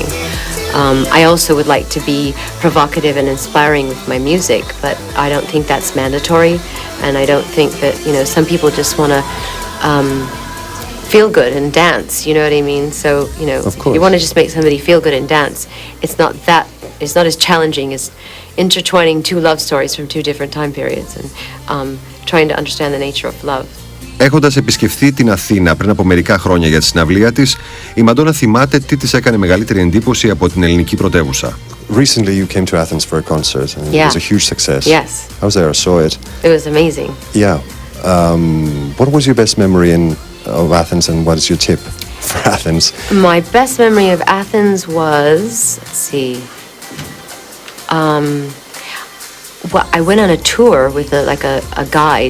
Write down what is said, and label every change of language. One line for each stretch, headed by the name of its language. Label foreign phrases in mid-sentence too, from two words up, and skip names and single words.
English: I also would like to be provocative and inspiring with my music, but I don't think that's mandatory, and I don't think that, some people just want to feel good and dance, you know what I mean? So, if you want to just make somebody feel good and dance, it's not as challenging as intertwining two love stories from two different time periods and trying to understand the nature of love.
Greek: Έχοντας επισκεφθεί την Αθήνα πριν από μερικά χρόνια για τη συναυλία της, η Μαντόνα θυμάται τι της έκανε μεγαλύτερη εντύπωση από την ελληνική πρωτεύουσα.
English: Recently you came to Athens for a concert and it was a huge success. Yes. I was there, I saw it. It was amazing. Yeah. What was your best memory of Athens, and what is your tip for Athens? My best memory of Athens was, let's see, I went on a tour with a guide,